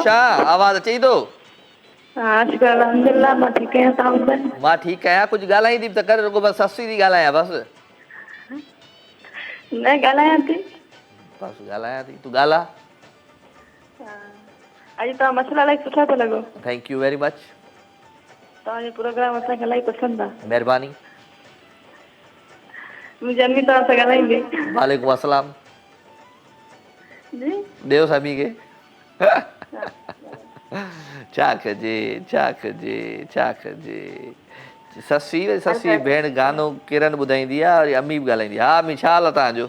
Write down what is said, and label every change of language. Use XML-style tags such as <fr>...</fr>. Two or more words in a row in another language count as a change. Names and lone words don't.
<sd>आवाज़ु अचई थो? हाँ शुक्र अल्हम्दुलिल्लाह मां ठीक आहियां तव्हां ॿुधायो मां ठीकु आहियां कुझु ॻाल्हाईंदी बि त कर रुगो बसि सस्ती थी ॻाल्हायां बसि न ॻाल्हायां थी बसि ॻाल्हायां थी तूं ॻाल्हा अॼु तव्हां मसला इलाही सुठा पिया लॻो</sd> <en>thank you very much</en> <sd>तव्हांजो प्रोग्राम असांखे इलाही पसंदि आहे महिरबानी मुंहिंजी अम्मी तव्हां सां ॻाल्हाईंदी</sd> <ar>وعليكم السلام</ar> <sd>जी ॾियो सभी खे छा कजे ससी भेण गानो किरण ॿुधाईंदी आहे और अम्मी बि ॻाल्हाईंदी आहे हा अम्मी छा हाल आहे तव्हांजो</sd>